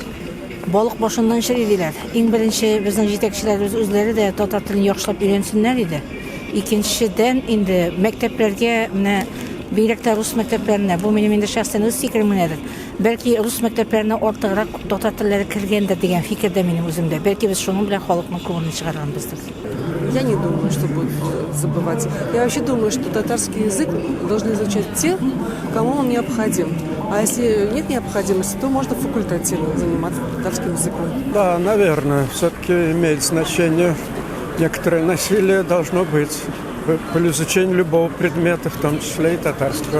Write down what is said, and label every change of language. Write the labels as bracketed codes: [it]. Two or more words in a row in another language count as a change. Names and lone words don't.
[tt] Балык башыннан шыр иделәр. Иң беренче безнең җитәкчеләребез үзләре дә татар телен яхшылап өйрәнсеннәр иде. Икенчедән инде мәктәпләргә менә бигрәк рус мәктәпләренә, бу минем инде шәхсән үз фикерем генәдер. Бәлки рус мәктәпләренә артыграк татар телләре кергәндер дигән фикер дә минем үземдә. Бәлки без шуның белән халыкның күңелен чыгарганбыздыр. [ru] Я не думаю, что будут забывать. Я вообще думаю, что татарский язык должны изучать те, кому он необходим. А если нет необходимости, то можно факультативно заниматься татарским языком. Да, наверное, все-таки имеет значение. Некоторое насилие должно быть при изучении любого предмета, в том числе и татарского.